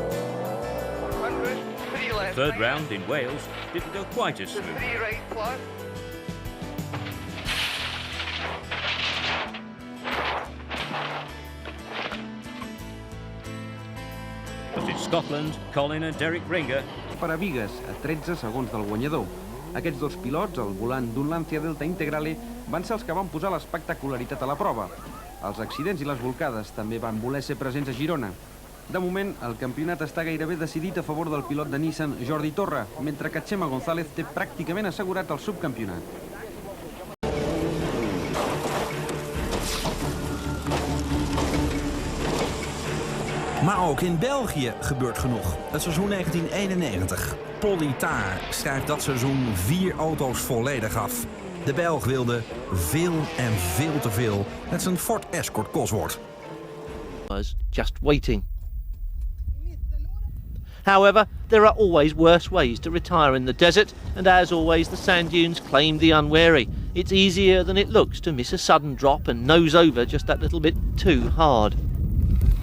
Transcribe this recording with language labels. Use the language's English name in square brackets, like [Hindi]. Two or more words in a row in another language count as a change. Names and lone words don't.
[English] Third round in Wales didn't go quite as smooth. But in Scotland, Colin and Derek Ringer [Catalan] per a Vigues, a 13 segons del guanyador. Aquests dos pilots, al volant d'un Lancia Delta Integrale, van ser els que van posar l'espectacularitat a la prova. Els accidents i les bolcades també van voler ser presents a Girona. De moment, el campionat està gairebé decidit a favor del pilot de Nissan, Jordi Torra, mentre que Chema González té pràcticament assegurat el subcampionat. [Dutch] Maar ook in België gebeurt genoeg. Het seizoen 1991. Politaar schrijft dat seizoen 4 auto's volledig af. De Belg wilde veel en veel te veel met zijn Ford Escort Cosworth. [English] Was just waiting. However, there are always worse ways to retire in the desert, and as always the sand dunes claim the unwary. It's easier than it looks to miss a sudden drop and nose over just that little bit too hard.